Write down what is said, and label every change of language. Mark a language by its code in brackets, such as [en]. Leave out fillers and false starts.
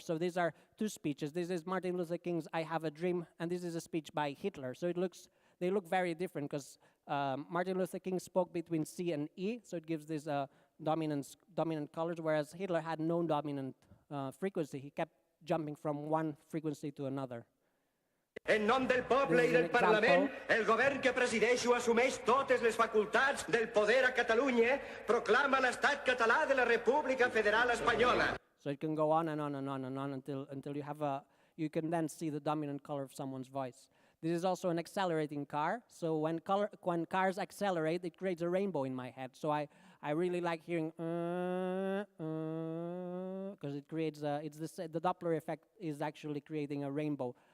[en] So these are two speeches. This is Martin Luther King's I Have a Dream, and this is a speech by Hitler. So they look very different because Martin Luther King spoke between C and E, so it gives this dominant colors, whereas Hitler had no dominant frequency. He kept jumping from one frequency to another. [ca] En nom del poble i del Parlament, el govern que presideixo assumeix totes les facultats del poder a Catalunya, proclama l'estat català de la República Federal Espanyola. [en] So it can go on and on and on and on until you can then see the dominant color of someone's voice. This is also an accelerating car. So when cars accelerate, it creates a rainbow in my head. So I really like hearing because it creates the Doppler effect is actually creating a rainbow.